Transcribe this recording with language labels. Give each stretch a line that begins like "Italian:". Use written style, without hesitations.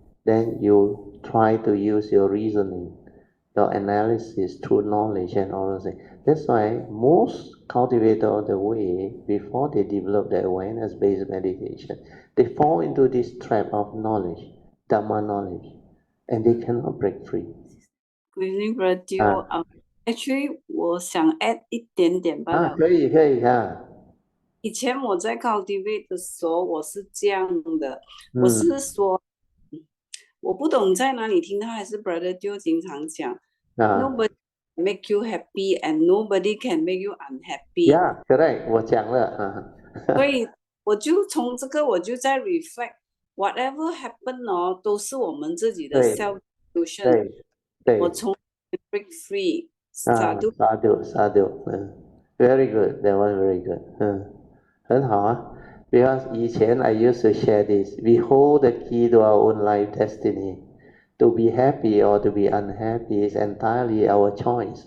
English: Then you try to use your reasoning, your analysis through knowledge and all those things. That's why most cultivators of the way, before they develop the awareness-based meditation, they fall into this trap of knowledge, Dhamma knowledge, and they cannot break free. Good evening, Radio. Actually,
Chinese: 我想
English: add
Chinese: 一点点罢了。可以以前我在
English: cultivate
Chinese: 的时候，我是这样的，我是说，我不懂在哪里听到，还是 Brother 就经常讲，
English: Nobody make you happy and nobody can make you unhappy. Yeah, correct.
Chinese: 我讲了所以我就从这个我就在
English: reflect whatever happen
Chinese: 哦，都是我们自己的 self delusion。对。我从
English: break free. Sadhu. Very good. That was very good.
Chinese: 很好啊。
English: Because
Chinese: 以前
English: I used to share this. We hold the key to our own life destiny. To be happy or to be unhappy is entirely our choice.